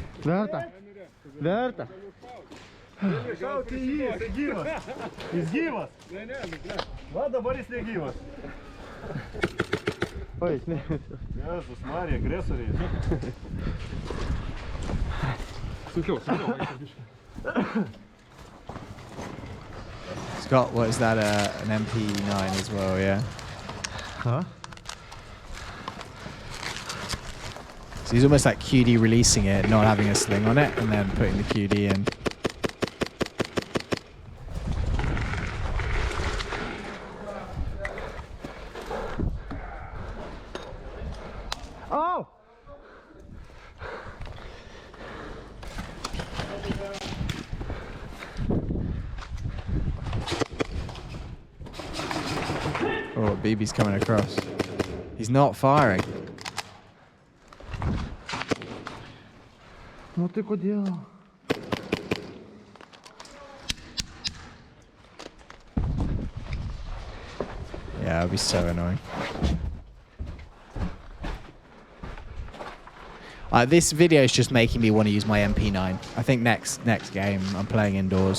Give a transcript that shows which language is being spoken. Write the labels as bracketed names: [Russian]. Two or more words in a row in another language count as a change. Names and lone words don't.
[Lithuanian] Verta. Verta. Tau, tai jis gyvas. Jis gyvas. Va, dabar jis negyvas. O, jis ne. Jėzus Marija, agresoriai. Sunkiau. [English] Scott, what is that? An MP9 as well, yeah? Huh? So he's almost like QD releasing it, not having a sling on it, and then putting the QD in. Oh! Oh, BB's coming across. He's not firing. [Lithuanian] Nu tai kodėl? [English] Yeah, it'd be so annoying. This video is just making me want to use my MP9. I think next game I'm playing indoors.